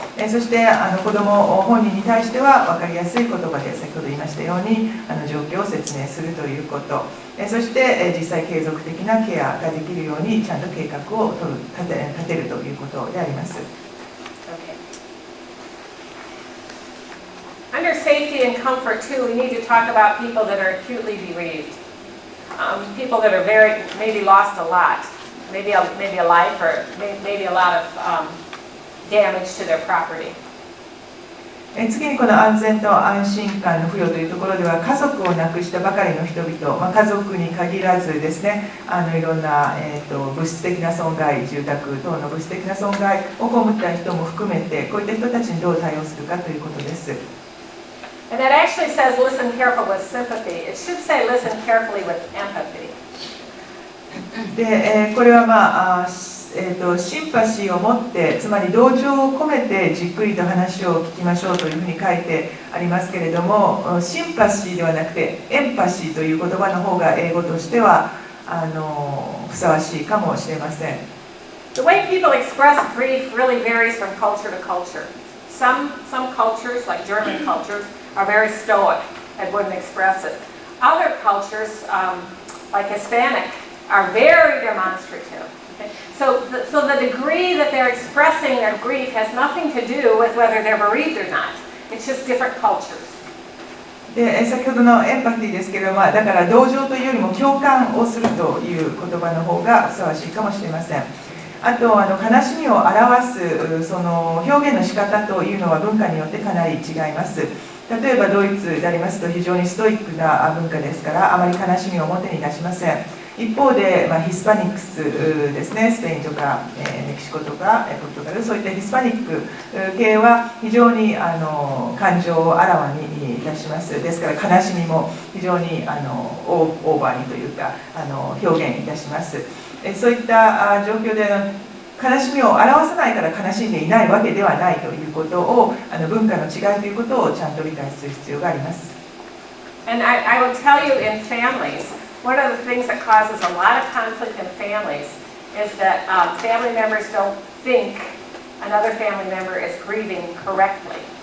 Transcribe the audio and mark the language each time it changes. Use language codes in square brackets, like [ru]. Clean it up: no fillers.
[ja] そして子ども本人に対しては分かりやすい言葉で先ほど言いましたように状況を説明するということ、そして実際継続的なケアができるようにちゃんと計画を立てるということであります。 [en] Under safety and comfort too, we need to talk about people that are acutely bereaved. People that are maybe lost a lot, maybe a life or maybe a lot of damage to their property. [ja] 次にこの安全と安心感の付与というところでは、家族を亡くしたばかりの人々、家族に限らずですね、いろんな、物質的な損害、住宅等の物質的な損害を被った人も含めて、こういった人たちにどう対応するかということです。 [en] And that actually says listen carefully with sympathy. It should say listen carefully with empathy. [ja] で、これはシンパシーを持って、つまり同情を込めてじっくりと話を聞きましょうというふうに書いてありますけれども、シンパシーではなくてエンパシーという言葉の方が英語としてはふさわしいかもしれません。 [en] The way people express grief really varies from culture to culture. Some cultures, like German cultures, are very stoic and wouldn't express it. Other cultures, like Hispanic, are very demonstrative. Okay? So the degree that they're expressing their grief has nothing to do with whether they're bereaved or not. It's just different cultures. [ja] で先ほどのエンパティですけど、だから同情というよりも共感をするという言葉の方がふさわしいかもしれません。あと悲しみを表すその表現の仕方というのは文化によってかなり違います。例えばドイツでありますと非常にストイックな文化ですからあまり悲しみを表に出しません。一方で、ヒスパニックスですね、スペインとか、メキシコとかポルトガル、そういったヒスパニック系は非常に感情をあらわに出します。ですから悲しみも非常にオーバーにというか表現いたします。そういった状況で悲しみを表さないから悲しんでいないわけではないということを文化の違いということをちゃんと理解する必要があります。 [en] And I will tell you in families, one of the things that causes a lot of conflict in families is that family members don't think another family member is grieving correctly.